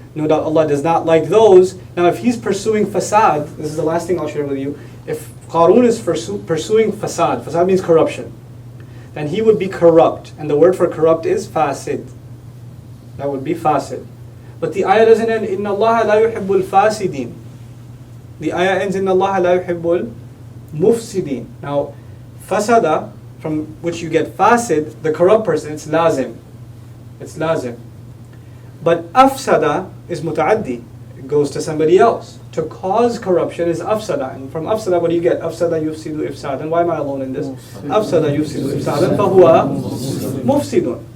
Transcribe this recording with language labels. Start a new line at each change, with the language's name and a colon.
English: No doubt Allah does not like those. Now if he's pursuing fasad, this is the last thing I'll share with you. If Qarun is pursuing fasad means corruption, then he would be corrupt. And the word for corrupt is fasid. That would be fasid. But the ayah doesn't end,
Arabic: إِنَّ اللَّهَ لَا يُحِبُّ الْفَاسِدِينَ.
English: The ayah ends,
Arabic: إِنَّ اللَّهَ لَا يُحِبُّ الْمُفْسِدِينَ.
English: Now, fasada, from which you get fasid, the corrupt person, it's lazim. It's lazim. But afsada is muta'addi. It goes to somebody else. To cause corruption is afsada. And from afsada, what do you get? Afsada yufsidu ifsadan. Why am I alone in this? Afsada yufsidu ifsadan fahuwa mufsidun.